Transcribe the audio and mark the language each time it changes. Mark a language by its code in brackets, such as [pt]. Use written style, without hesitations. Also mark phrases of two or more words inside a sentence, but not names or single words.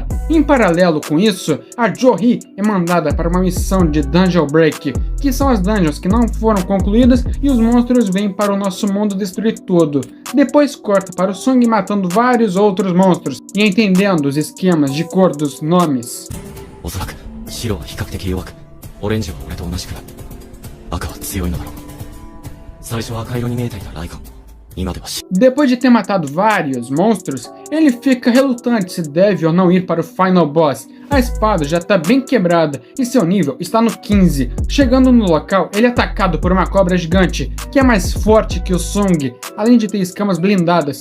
[pt] Em paralelo com isso, a Jo-Hee é mandada para uma missão de [en] Dungeon Break, [pt] que são as dungeons que não foram concluídas e os monstros vêm para o nosso mundo destruir tudo. Depois corta para o Sung matando vários outros monstros e entendendo os esquemas de cor dos nomes. [ja] オレンジは俺と同じくらい。赤は強いのだろう。最初は赤色に見えていたライカンも今では [pt] Depois de ter matado vários monstros, ele fica relutante se deve ou não ir para o [en] Final Boss. [pt] A espada já está bem quebrada e seu nível está no 15. Chegando no local, ele é atacado por uma cobra gigante, que é mais forte que o Sung, além de ter escamas blindadas.